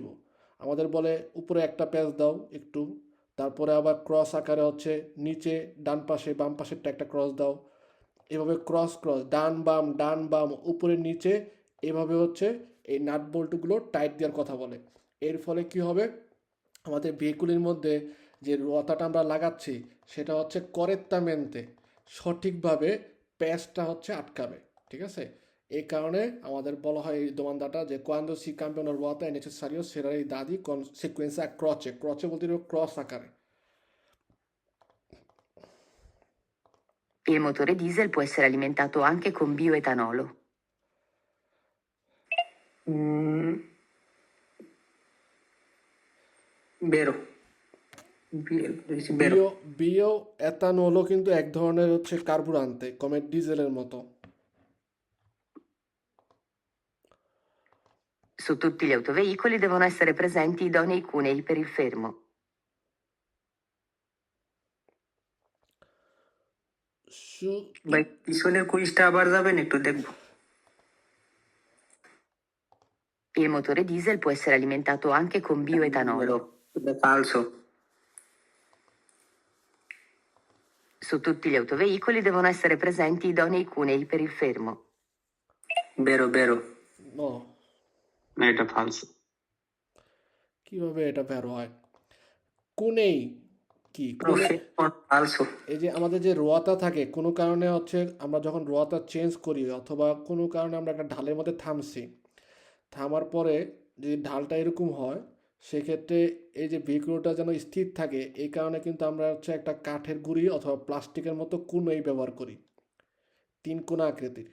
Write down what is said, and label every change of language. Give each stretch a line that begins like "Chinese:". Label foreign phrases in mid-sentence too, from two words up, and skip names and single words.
Bangla: আমাদের বলে উপরে একটা প্যাচ দাও একটু, তারপরে আবার ক্রস আকারে হচ্ছে নিচে ডান পাশে বাম পাশেরটা একটা ক্রস দাও, এভাবে ক্রস ক্রস ডান বাম উপরে নিচে, এভাবে হচ্ছে এই নাট বল্টুগুলো টাইট দেওয়ার কথা বলে। এর ফলে কি হবে, আমাদের ভেহিকুলের মধ্যে যে রতাটা আমরা লাগাচ্ছি সেটা হচ্ছে করেক্টামেন্টে সঠিকভাবে প্যাচটা হচ্ছে আটকাবে, ঠিক আছে? এই কারণে আমাদের বলা হয় এই দোমানদাটা যে
Italian: quando si cambiano ruota è necessario serrare i dadi con sequenza a croce, croce
Bangla: বলতে ক্রস আকারে।
Italian: Il motore diesel può essere alimentato anche con bioetanolo. Mm, vero. Vero.
Bangla: বিও এথানলও কিন্তু এক ধরনের হচ্ছে
Italian: carburante, come
Bangla: ডিজেলের মতো।
Italian: Su tutti gli autoveicoli devono essere presenti idonei cunei per il fermo.
Bangla: ভাই পিছনের কুইজটা আবার যাবেন একটু দেখবো।
Italian: Il motore diesel può essere alimentato anche con bioetanolo. Falso. Su tutti gli autoveicoli devono essere presenti idonei cunei per il fermo. Vero, vero.
Bangla: ও, না, এটা ফালস। কিভাবে এটা বের হয়? কুনেই কি কুনে,
Italian: Falso.
Bangla: এই যে আমাদের যে রোয়াতা থাকে, কোনো কারণে হচ্ছে আমরা যখন রোয়াতা চেঞ্জ করি অথবা কোনো কারণে আমরা একটা ঢালের মধ্যে থামছি, থামার পরে যদি ঢালটা এরকম হয়, সেক্ষেত্রে এই যে ভেহিকুলটা যেন স্থির থাকে, এই কারণে কিন্তু আমরা হচ্ছে একটা কাঠের গুঁড়ি অথবা প্লাস্টিকের মতো কুনোই ব্যবহার করি, 3 কোনা আকৃতির।